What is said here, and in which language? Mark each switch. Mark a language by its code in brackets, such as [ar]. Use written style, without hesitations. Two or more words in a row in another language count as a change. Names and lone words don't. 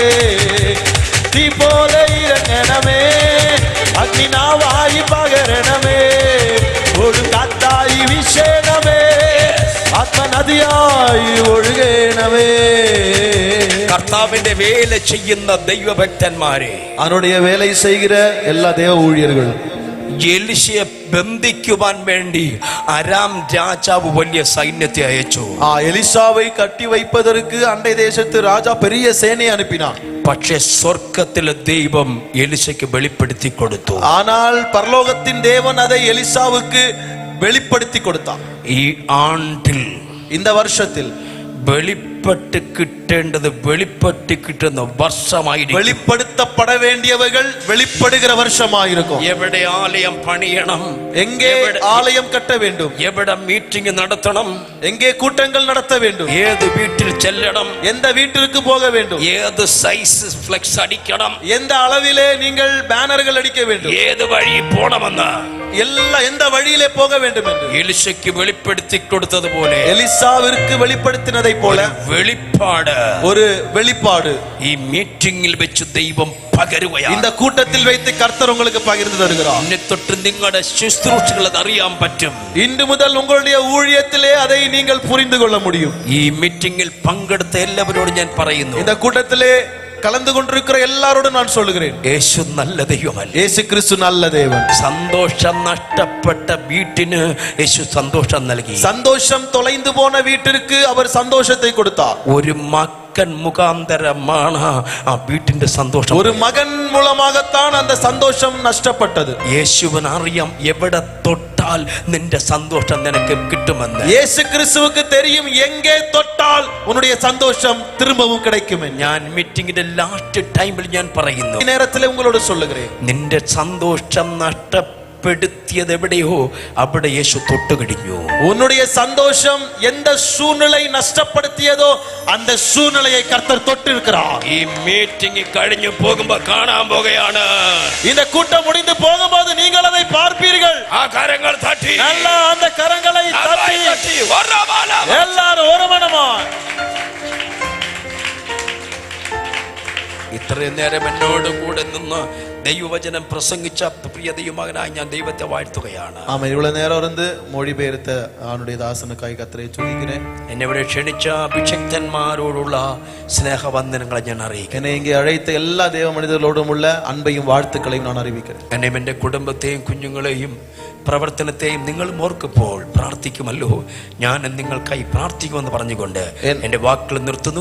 [ml] തീ പോലെ ഇറങ്ങണമേ. അഗ്നിനാവായി പകരണമേ. ഒരു കാറ്റായി വീശണമേ. ആത്മനദിയായി ഒഴുകണമേ. കർത്താവിന്റെ വേല ചെയ്യുന്ന ദൈവഭക്തന്മാരെ, [ta] അവനുடைய வேலை செய்கிற எல்லா தேவ ஊழியர்கள், [ml] എലിശയെ ബന്ധിക്കുവാൻ വേണ്ടി അരാം രാജാവ് വലിയ സൈന്യത്തെ അയച്ചു. [ta] எலிசாவை கட்டி வைப்பதற்கு அண்டை தேசத்து ராஜா பெரிய சேனை அனுப்பினான். [ml] പക്ഷെ സ്വർഗത്തിലെ ദൈവം എലിശയ്ക്ക് വെളിപ്പെടുത്തി കൊടുത്തു. [ta] ஆனால் பரலோகத்தின் தேவன் அதை எலிசாவுக்கு வெளிப்படுத்தி கொடுத்தார். [ml] ഈ ആണ്ടിൽ [ta] இந்த வருஷத்தில் [ml] വെളിപ്പെട്ട് കിട്ടേണ്ടത് വെളിപ്പെട്ട് കിട്ടുന്ന വർഷമായിരിക്കും. [ta] வெளிப்படுத்தப்பட வேண்டியவைகள் வெளிப்படுகிற வருஷமாயிருக்கும். [ml] എവിടെ ആലയം പണിയണം, [ta] எங்கே ஆலயம் கட்ட வேண்டும், [ml] എവിടെ മീറ്റിംഗ് നടത്തണം, [ta] எங்கே கூட்டங்கள் நடத்த வேண்டும், [ml] ഏത് വീട്ടിൽ ചെല്ലണം, [ta] எந்த வீட்டிற்கு போக வேண்டும், [ml] ഏത് [en] size flex [ml] അടിക്കണം, [ta] எந்த அளவிலே நீங்கள் பேனர்கள் அடிக்க வேண்டும், [ml] ഏത് വഴി പോണമെന്ന് [ta] எந்த வழியிலே போக வேண்டும் என்று [ml] എലിശയ്ക്ക് വെളിപ്പെടുത്തി കൊടുത്തതുപോലെ [ta] எலிசாவிற்கு வெளிப்படுத்தினதை போல [ml] വെളിപ്പാട്, [ta] ஒரு வெளிப்பாடு [ml] ഈ മീറ്റിംഗിൽ വെച്ച് ദൈവം പകരുകയാണ്. [ta] இந்த கூட்டத்தில் வைத்து கர்த்தர் உங்களுக்கு பகிர்ந்து தருகிறார். [ml] ഇന്നെ തൊട്ട് നിങ്ങളുടെ ശുശ്രൂഷകൾ അത് അറിയാൻ പറ്റും. [ta] இன்று முதல் உங்களுடைய ஊழியத்திலே அதை நீங்கள் புரிந்து கொள்ள முடியும். [ml] ഈ മീറ്റിംഗിൽ പങ്കെടുത്ത എല്ലാവരോടും ഞാൻ പറയുന്നു, [ta] இந்த கூட்டத்திலே கலந்து கொண்டிருக்கிற எல்லாரோடும் நான் சொல்லுகிறேன், [ml] യേശു നല്ല ദൈവമല്ല. [ta] இயேசு கிறிஸ்து நல்ல தேவன். [ml] സന്തോഷം നഷ്ടപ്പെട്ട വീട്ടിന് യേശു സന്തോഷം നൽകി. [ta] சந்தோஷம் தொலைந்து போன வீட்டிற்கு அவர் சந்தோஷத்தை கொடுத்தார். [ml] ഒരു മകൻ മുഖാന്തരമാണ് ആ വീട്ടിന്റെ സന്തോഷം. [ta] ஒரு மகன் மூலமாகத்தான் அந்த சந்தோஷம் நஷ்டப்பட்டது. [ml] യേശുവിന് അറിയാം എവിടെ തൊട്ടാൽ നിന്റെ സന്തോഷം നിനക്ക് കിട്ടുമെന്ന്. [ta] இயேசு கிறிஸ்துவுக்கு தெரியும் எங்கே தொட்டால் உன்னுடைய சந்தோஷம் திரும்பவும் கிடைக்கும். [ml] ഞാൻ മീറ്റിംഗിന്റെ [en] last time [ml] ഞാൻ പറയുന്നു, ഈ നേരത്തിലെ [ta] உங்களோடு சொல்லுகிறேன், [ml] നിന്റെ സന്തോഷം നഷ്ടപ്പെടുത്തിയത് എവിടെയോ അവിടെ യേശു തൊട്ടുകഴിഞ്ഞു. [ta] உன்னுடைய சந்தோஷம் எந்த சூழ்நிலை நஷ்டப்படுத்தியதோ அந்த சூழ்நிலையை கர்த்தர் தொட்டு இருக்கிறார். [ml] ഈ മീറ്റിംഗ് കഴിഞ്ഞു പോകുമ്പോ കാണാൻ പോകുകയാണ്. [ta] இந்த கூட்டம் முடிந்து போகும்போது நீங்கள் அதை பார்ப்பீர்கள். [ml] ആ കരങ്ങൾ തട്ടി, [ta] நல்லா அந்த கரங்களை தட்டி எல்லாரும் ஒரு மனமாய். [ml] ഇത്രയും നേരം എന്നോട് കൂടെ നിന്ന് ദൈവവചനം പ്രസംഗിച്ച പ്രിയ ദൈവമകനായി ഞാൻ ദൈവത്തെ വാഴ്ത്തുകയാണ്. [ta] ஆமா, இவ்வளவு நேரம் இருந்து மொழிபெயர்த்த அவனுடைய தாசனுக்காய் கர்த்தரை துதிக்கிறேன். [ml] എന്നെ ഇവിടെ ക്ഷണിച്ച അഭിഷക്തന്മാരോടുള്ള സ്നേഹവന്ദനങ്ങളെ ഞാൻ അറിയിക്കുന്നു. [ta] என்னை இங்கே அழைத்த எல்லா தேவ மனிதர்களோடும் உள்ள அன்பையும் வாழ்த்துக்களையும் நான் அறிவிக்கிறேன். [ml] എന്നെയും എൻ്റെ കുടുംബത്തെയും കുഞ്ഞുങ്ങളെയും പ്രവർത്തനത്തെയും നിങ്ങൾ ഓർക്കുമ്പോൾ പ്രാർത്ഥിക്കുമല്ലോ, ഞാൻ നിങ്ങൾക്കായി പ്രാർത്ഥിക്കുമെന്ന് പറഞ്ഞുകൊണ്ട് എന്റെ വാക്കുകൾ നിർത്തുന്നു.